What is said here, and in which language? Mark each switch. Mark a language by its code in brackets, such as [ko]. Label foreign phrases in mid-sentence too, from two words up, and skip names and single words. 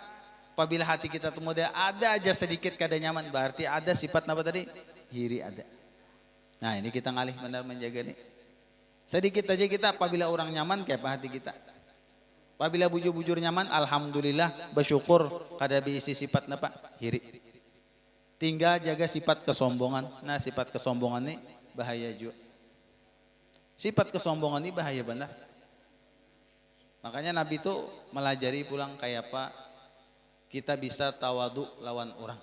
[id] Apabila hati kita tuh model ada aja sedikit kada nyaman, berarti ada sifat apa tadi? Hiri ada. Nah ini kita ngalih benar menjaga nih. Sedikit aja kita apabila orang nyaman kayak apa hati kita. Apabila bujur-bujur nyaman, alhamdulillah bersyukur kada diisi sifat apa? Hiri. Tinggal jaga sifat kesombongan. Nah sifat kesombongan ini bahaya juga. Sifat kesombongan ini bahaya benar. Makanya Nabi itu melajari pulang kayak apa kita bisa tawadu lawan orang.